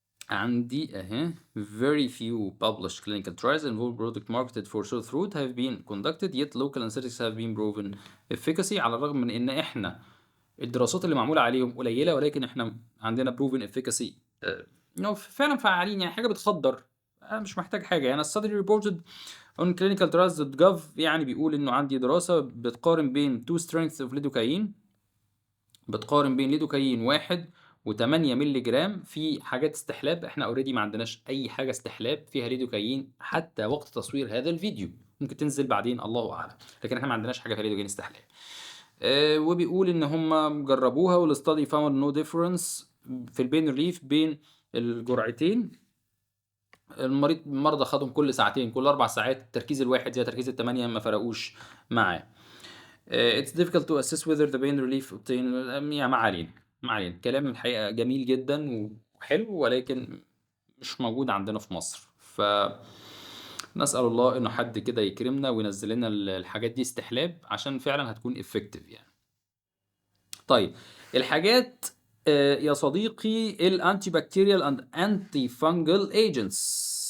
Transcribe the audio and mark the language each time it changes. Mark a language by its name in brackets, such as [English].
[Arabic] عندي اهي [English] very few published clinical trials involve product marketed for sore throat have been conducted yet local anesthetics have been proven efficacy. [Arabic] على الرغم من ان احنا الدراسات اللي معمولة عليهم قليلة، ولكن احنا عندنا proven efficacy انه فعلا فعالين. يعني حاجة بتخدر، انا مش محتاج حاجة. يعني [English] study reported on clinicaltrials.gov [Arabic] يعني بيقول انه عندي دراسة بتقارن بين [English] two strengths of lidocaine، [Arabic] بتقارن بين ليدوكاين 1 و8 مللي جرام في حاجات استحلاب. احنا اوريدي ما عندناش اي حاجه استحلاب فيها ليدوكاين حتى وقت تصوير هذا الفيديو، ممكن تنزل بعدين الله اعلم، لكن احنا ما عندناش حاجه فيها ليدوكاين استحلاب. وبيقول ان هم جربوها والاستادي فاوند نو ديفرنس في البين ريليف بين الجرعتين. المرضى خدهم كل ساعتين، كل 4 ساعات، التركيز الواحد زي تركيز ال8 ما فرقوش معاه. [English] It's difficult to assess whether the pain relief obtained. [Arabic] يعني ما علينا، ما علينا. كلام الحقيقة جميل جدا وحلو، ولكن مش موجود عندنا في مصر. نسأل الله إنه حد كده يكرمنا وينزل لنا الحاجات دي استحلاب، عشان فعلا هتكون effective يعني. طيب الحاجات يا صديقي، الانتي بكتيريال اند انتي فانجل ايجنتس.